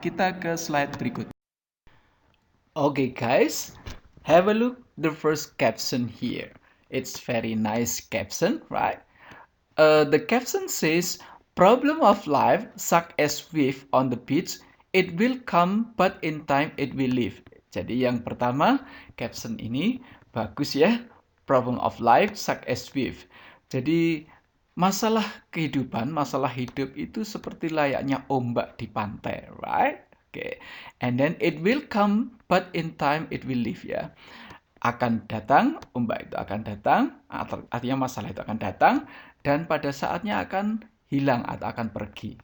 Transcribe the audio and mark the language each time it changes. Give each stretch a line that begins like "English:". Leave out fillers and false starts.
Indonesian: Kita ke slide berikutnya.
English: Okay guys, have a look the first caption here. It's very nice caption, right? The caption says, problem of life such as wave on the beach, it will come but in time it will leave.
Indonesian: Jadi yang pertama, caption ini bagus ya.
English: Problem of life such as wave.
Indonesian: Jadi masalah kehidupan, masalah hidup itu seperti layaknya ombak di pantai, right? Okay.
English: And then it will come but in time it will leave ya.
Indonesian: Akan datang, ombak itu akan datang, artinya masalah itu akan datang, dan pada saatnya akan hilang atau akan pergi.